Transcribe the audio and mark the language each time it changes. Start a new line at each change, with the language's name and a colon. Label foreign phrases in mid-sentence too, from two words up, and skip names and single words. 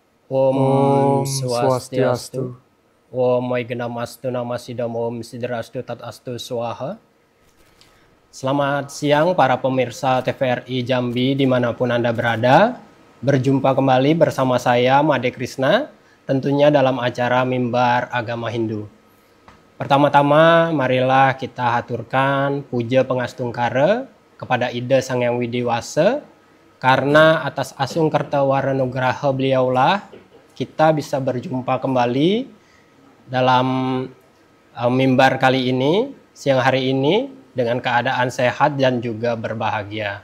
Sanskrit: Om Om Swastiastu. Swastiastu. Om Waigenamastu Namasidam Om Sidrastu Tatastu Swaha.
Indonesian: Selamat siang para pemirsa TVRI Jambi dimanapun Anda berada. Berjumpa kembali bersama saya Made Krishna, tentunya dalam acara Mimbar Agama Hindu. Pertama-tama marilah kita haturkan puja pengastungkara kepada Ida Sang Hyang Widiwasa, karena atas asung kertawaranagraha beliaulah kita bisa berjumpa kembali dalam mimbar kali ini, siang hari ini, dengan keadaan sehat dan juga berbahagia.